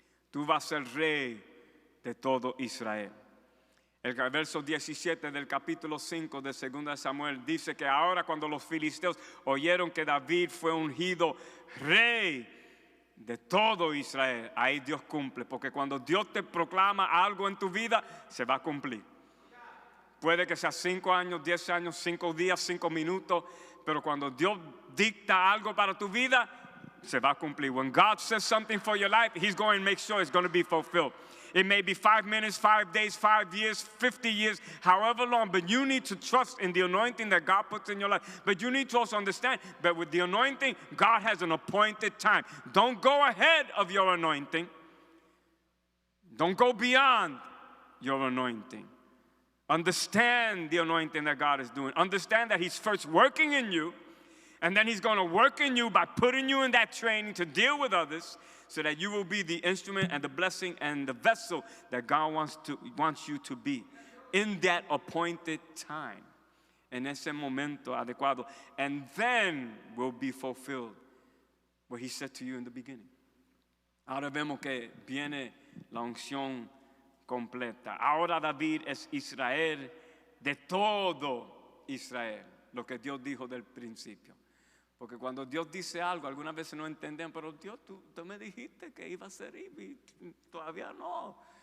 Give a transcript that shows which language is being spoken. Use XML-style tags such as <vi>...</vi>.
<es>Tú vas a ser rey de todo Israel. El verso 17 del capítulo 5 de 2 Samuel dice que ahora cuando los filisteos oyeron que David fue ungido rey de todo Israel, ahí Dios cumple. Porque cuando Dios te proclama algo en tu vida, se va a cumplir. Puede que sea 5 años, 10 años, 5 días, 5 minutos, pero cuando Dios dicta algo para tu vida, se va a cumplir.</es> <en>When God says something for your life, He's going to make sure it's going to be fulfilled. It may be 5 minutes, 5 days, 5 years, 50 years, however long, but you need to trust in the anointing that God puts in your life. But you need to also understand that with the anointing, God has an appointed time. Don't go ahead of your anointing. Don't go beyond your anointing. Understand the anointing that God is doing. Understand that He's first working in you, and then He's going to work in you by putting you in that training to deal with others, so that you will be the instrument and the blessing and the vessel that God wants you to be in that appointed time,</en> <es>en ese momento adecuado.</es> <en>And then will be fulfilled what He said to you in the beginning.</en> <es>Ahora vemos que viene la unción completa. Ahora David es Israel de todo Israel, lo que Dios dijo del principio. Porque cuando Dios dice algo, algunas veces no entendemos, pero Dios, tú me dijiste que iba a ser y todavía no.</es>